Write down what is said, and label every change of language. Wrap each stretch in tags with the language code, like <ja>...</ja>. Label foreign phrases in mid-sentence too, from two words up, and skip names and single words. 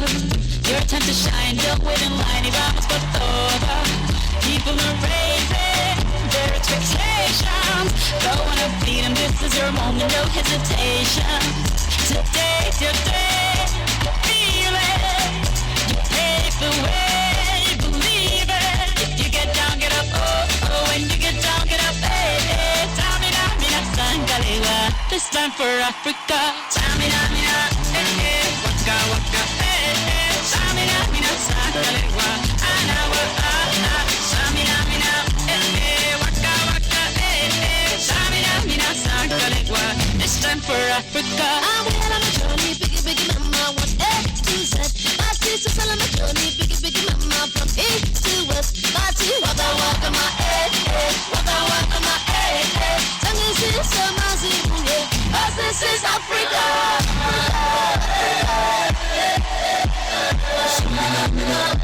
<en>Your time to shine, don't wait in line,</en> <es>y vamos por todo.</es> <en>People are raising their expectations. Go on and beat them, this is your moment, no hesitation. Today's your day, feel it. You pave the way, believe it. If you get down, get up, oh, oh. When you get down, get up, hey, hey. Samina, mina, sangalewa, this time for Africa. Samina, mina, eh, eh, waka, waka, eh, eh. Samina, mina, sangalewa, anawa, ah, ah. Samina, mina, eh, eh, waka, waka, eh, eh. Samina, mina, sangalewa, this time for Africa. I'm well on a journey, biggie, biggie mama, what's A to Z? My sister's well on a journey, biggie, biggie mama, from east to west. Party, waka, waka, my eh, waka, waka, my eh. Tongue is in some yeah, 'cause this is Africa. Samina, mina,</en>